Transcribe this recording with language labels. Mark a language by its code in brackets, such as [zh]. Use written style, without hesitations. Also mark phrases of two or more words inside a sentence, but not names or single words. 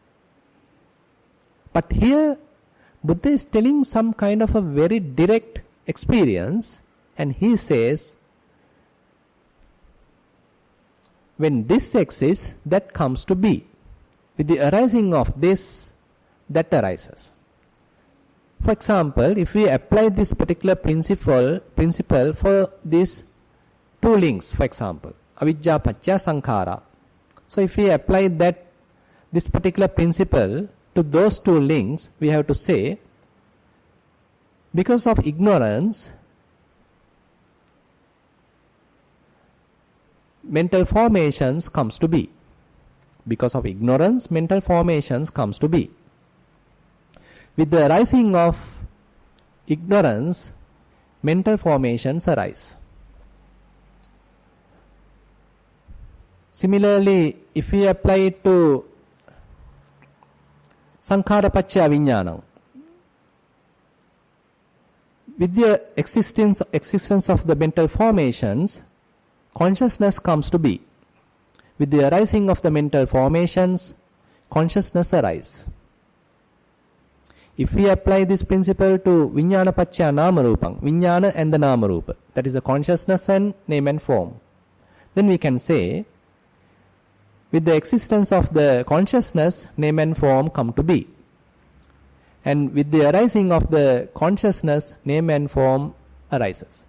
[en] But here, Buddha is telling some kind of a very direct experience, and he says, when this exists, that comes to be. With the arising of this, that arises. For example, if we apply this particular principle for these 2 links, for example, [pi] avijja paccaya sankhara. [en] So if we apply this particular principle to those 2 links, we have to say, because of ignorance, mental formations comes to be. Because of ignorance, mental formations comes to be. With the arising of ignorance, mental formations arise. Similarly, if we apply it to [pi] sankhara paccaya vijnanam, [en] with the existence of the mental formations, consciousness comes to be. With the arising of the mental formations, consciousness arises. If we apply this principle to [pi] vijnana paccaya nama rupam, [en] vijnana and the [pi] nama rupa, [en] that is the consciousness and name and form, then we can say, with the existence of the consciousness, name and form come to be. And with the arising of the consciousness, name and form arises.